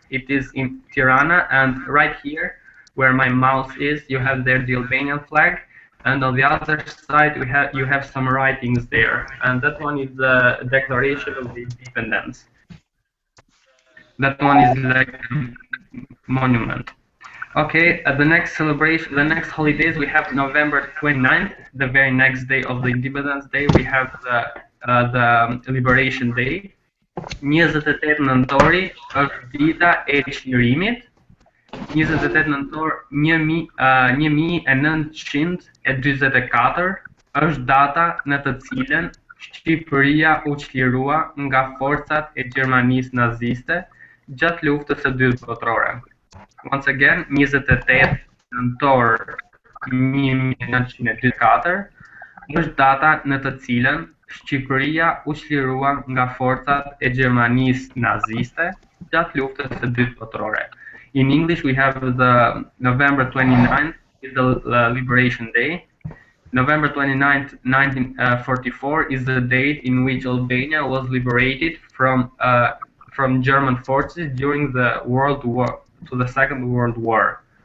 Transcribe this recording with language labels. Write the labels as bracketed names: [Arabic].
[English] It is in Tirana, and right here, where my mouse is, you have there the Albanian flag, and on the other side, you have some writings there, and that one is the Declaration of the Independence. That one is like a monument. Okay, the next celebration, the next holidays, we have November 29th, the very next day of the Independence Day. We have the Liberation Day. [Albanian] 28 nëntori është dita e çlirimit. 28 nëntor 1944 është data në të cilën Shqipëria u çlirua nga forcat e Gjermanisë naziste gjatë luftës së dytë botërore. [English] Once again, [Albanian] 28 nëntor 1944 është data në të cilën Shqipëria u çlirua nga forcat e Gjermanisë naziste gjatë luftës së dytë botërore. [English] In English, we have the November 29th is the Liberation Day. November 29th, 1944 is the date in which Albania was liberated from German forces during the the Second World War.